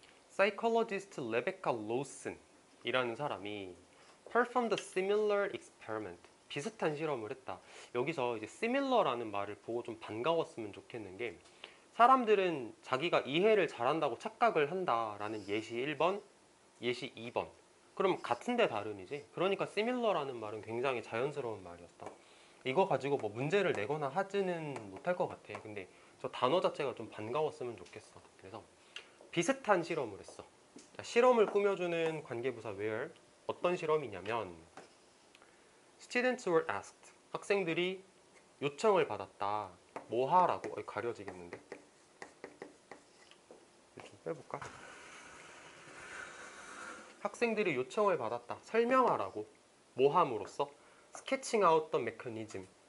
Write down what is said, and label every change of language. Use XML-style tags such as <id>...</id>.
<en>Psychologist Rebecca Lawson</en> <ko>이라는 사람이</ko> <en>performed a similar experiment.</en> <ko>비슷한 실험을 했다. 여기서 이제 similar라는 말을 보고 좀 반가웠으면 좋겠는 게 사람들은 자기가 이해를 잘한다고 착각을 한다라는 예시 1번, 예시 2번. 그럼 같은데 다름이지. 그러니까 similar라는 말은 굉장히 자연스러운 말이었다. 이거 가지고 뭐 문제를 내거나 하지는 못할 것 같아. 근데 저 단어 자체가 좀 반가웠으면 좋겠어. 그래서 비슷한 실험을 했어. 자, 실험을 꾸며주는 관계부사 where. 어떤 실험이냐면</ko> <en>Students were asked.</en> <ko>학생들이 요청을 받았다. 뭐 하라고? 가려지겠는데. 좀 빼볼까? 학생들이 요청을 받았다. 설명하라고. 뭐 함으로써?</ko> <en>Sketching out the mechanism.</en>